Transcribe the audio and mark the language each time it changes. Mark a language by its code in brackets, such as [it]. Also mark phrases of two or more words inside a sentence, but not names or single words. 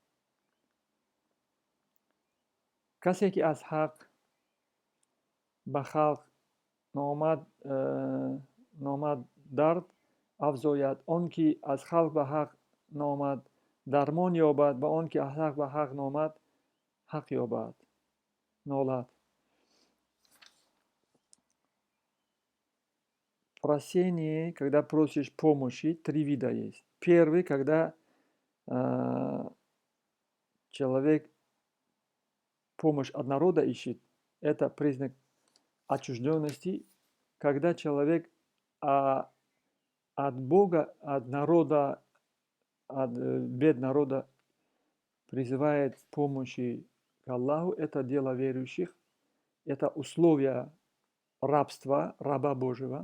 [tg] Касе ки аз ҳақ ба халқ номад дард афзояд, он ки аз халқ ба ҳақ номад дармон ёбад, ба он ки аз ҳақ ба ҳақ номад ҳақ ёбад, нолад. [ru] Просение, когда просишь помощи, 3 вида есть. Первый, когда человек помощь от народа ищет, это признак отчужденности. Когда человек от Бога, от народа, от бед народа призывает помощи к Аллаху, это дело верующих, это условия рабства, раба Божьего.